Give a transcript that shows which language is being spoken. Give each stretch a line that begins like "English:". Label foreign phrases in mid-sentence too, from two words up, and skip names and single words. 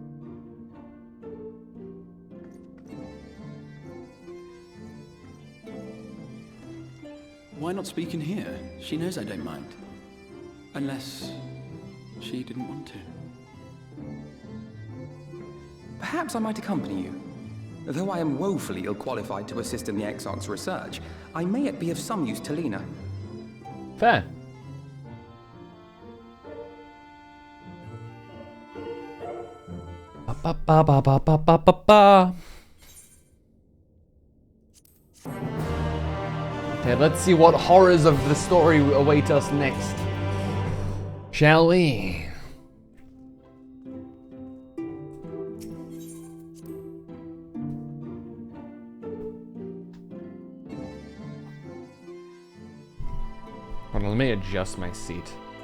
English: Why not speak in here? She knows I don't mind. Unless she didn't want to. Perhaps I might accompany you. Though I am woefully ill-qualified to assist in the Exarch's research, I may yet be of some use to Lena. Fair. Ba ba ba ba ba ba ba ba. Okay, let's see what horrors of the story await us next. Shall we? Hold on, let me adjust my seat.